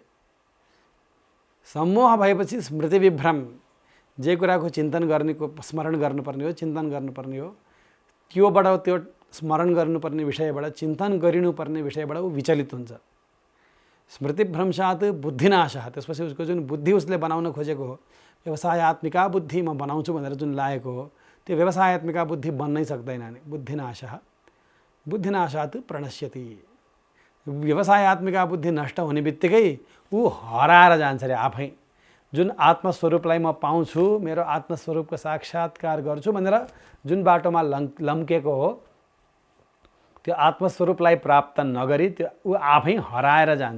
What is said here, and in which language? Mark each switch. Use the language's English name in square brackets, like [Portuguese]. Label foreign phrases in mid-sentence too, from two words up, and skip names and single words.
[Nepali] सम्मोह भएपछि स्मृति विभ्रम, जे कुराको चिन्तन गर्नेको स्मरण गर्नुपर्ने हो, चिन्तन गर्नुपर्ने हो, त्योबाट त्यो स्मरण गर्नुपर्ने विषयबाट चिन्तन गरिनुपर्ने विषयबाट ऊ विचलित हुन्छ। [Sanskrit] स्मृतिभ्रंशात् बुद्धिनाशः, [Nepali] त्यसपछि उसको जुन बुद्धि उसले बनाउन खोजेको हो, व्यवसायत्मिका बुद्धि म बनाउँछु भनेर जुन लागेको हो, त्यो व्यवसायत्मिका बुद्धि बन्नै सक्दैन नि। [Sanskrit] बुद्धिनाशः बुद्धिनाशात् प्रणश्यति। [Nepali] व्यवसायत्मिका बुद्धि नष्ट हुने बित्तिकै ऊ हराएर जान्छ रे आफै। जुन आत्मस्वरूपलाई म पाउँछु, मेरो आत्मस्वरूपको साक्षात्कार गर्छु भनेर जुन बाटोमा लम्केको हो, त्यो आत्मस्वरूपलाई प्राप्त नगरी त्यो ऊ आफै हराएर जान्छ।